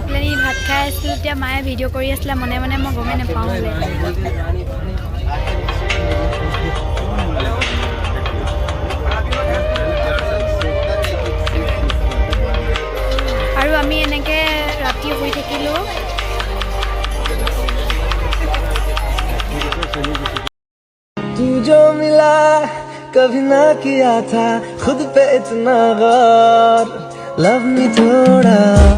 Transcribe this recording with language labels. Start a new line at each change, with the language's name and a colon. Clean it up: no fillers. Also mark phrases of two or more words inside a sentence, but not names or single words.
Assamese: পেলাই ভাত খাই আছিলোঁ, তেতিয়া মায়ে ভিডিঅ' কৰি আছিলে মনে মনে, মই গমেই নাপাওঁ। আৰু আমি এনেকৈ ৰাতি শুই থাকিলোঁ।
Hindi: तू जो मिला कभी ना किया था खुद पे इतना गौर
English: love me
Hindi: थोड़ा।